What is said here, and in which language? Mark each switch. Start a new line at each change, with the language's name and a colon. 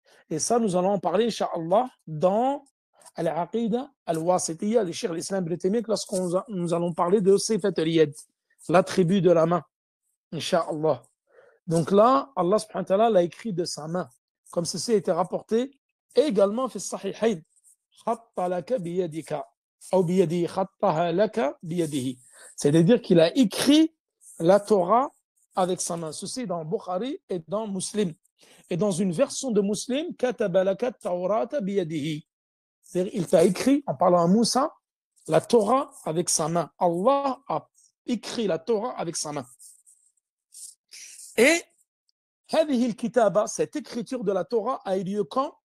French: Et ça, nous allons en parler, Inch'Allah, dans Al-Aqida Al-Wasitiyya de Cheikh l'Islam Ibn Taymiyyah, lorsqu'on nous allons parler de Sifat al-Yad, l'attribut de la main, Inch'Allah. Donc là, Allah subhanahu wa ta'ala l'a écrit de sa main, comme ceci a été rapporté également
Arabic: في الصحيحين. خط لك بيدك أو بيده خطها لك بيده.
French: C'est-à-dire qu'il a écrit la Torah avec sa main. Ceci dans Bukhari et dans Muslim. Et dans une version de Muslim,
Arabic: كتب لك التوراة بيده.
French: C'est-à-dire il t'a écrit, en parlant à Moussa, la Torah avec sa main. Allah a écrit la Torah avec sa main. Et
Arabic: هذه الكتابة,
French: cette écriture de la Torah a eu lieu quand?